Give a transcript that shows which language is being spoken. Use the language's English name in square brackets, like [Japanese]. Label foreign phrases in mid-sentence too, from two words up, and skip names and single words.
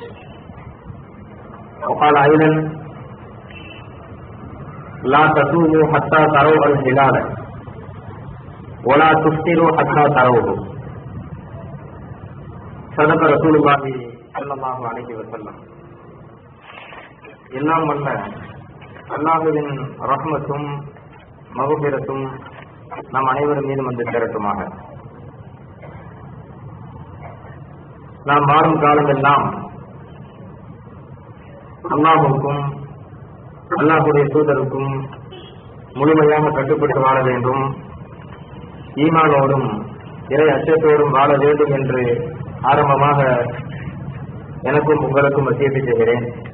[Arabic] وقال أيضا لا تصوموا حتى تروا الهلال ولا تفطروا حتى تروه صدق رسول الله صلى الله عليه وسلم. [Tamil] எல்லாம் வல்ல அல்லாஹ்வின் ரஹ்மத்தும் மகஃபிரத்தும் நம் அனைவரும் மீதும் வந்து சேரட்டுமாக. நாம் வாழும் காலமெல்லாம் அல்லாஹுக்கும் அல்லாஹுடைய தூதருக்கும் முழுமையாக கட்டுப்பட்டு வாழ வேண்டும், ஈமானோடும் இறை அச்சத்தோடும் வாழ வேண்டும் என்று ஆரம்பமாக எனக்கும் உங்களுக்கும் வசியத்தை செய்கிறேன்.